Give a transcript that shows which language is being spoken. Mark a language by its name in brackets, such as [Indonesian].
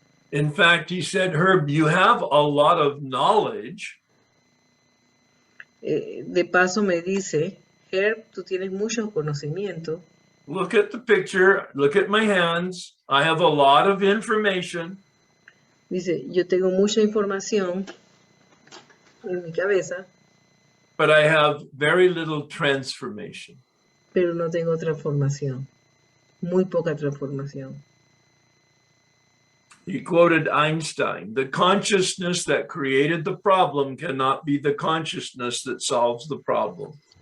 [English] In fact, he said, Herb, you have a lot of knowledge. [Spanish] De paso me dice, Herb, tú tienes mucho conocimiento. [English] Look at the picture, look at my hands. I have a lot of information. [Spanish] Dice, yo tengo mucha información en mi cabeza, [English] but I have very little transformation. [Spanish] pero no tengo transformación. Muy poca transformación. [English] He quoted Einstein, the consciousness that created the problem cannot be the consciousness that solves the problem.